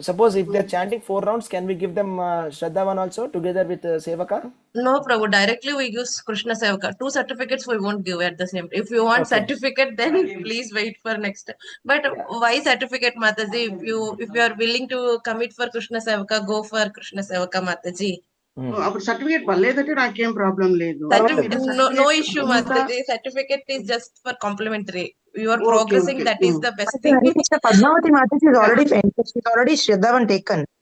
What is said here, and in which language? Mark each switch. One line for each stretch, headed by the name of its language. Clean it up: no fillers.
English: Suppose if they are chanting 4 rounds, can we give them Shraddha 1 also together with sevaka? No Prabhu, directly we use Krishna Sevaka. 2 certificates we won't give at the same time. If you want certificate, then please wait for next time. But why certificate Mataji? If you are willing to commit for Krishna Sevaka, go for Krishna Sevaka Mataji.
Telugu: అప్పుడు certificate పర్లేదంటే నాకేం problem లేదు.
English: No issue Mataji. Certificate is just for complimentary. You are progressing, that is the best thing. Padmavati Mataji is already finished. She's already Shraddhavan taken.